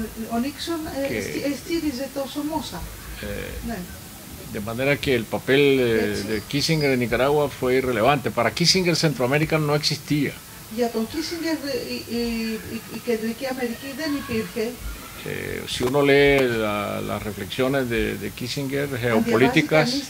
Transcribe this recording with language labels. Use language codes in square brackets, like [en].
[el] Ο Nixon στήριζε το Somoza. [es] De manera que el papel de Kissinger en Nicaragua fue irrelevante. Para Kissinger Centroamérica no existía. [el] Για τον Kissinger η Κεντρική Αμερική δεν υπήρχε. [es] Si uno lee las reflexiones de Kissinger, geopolíticas,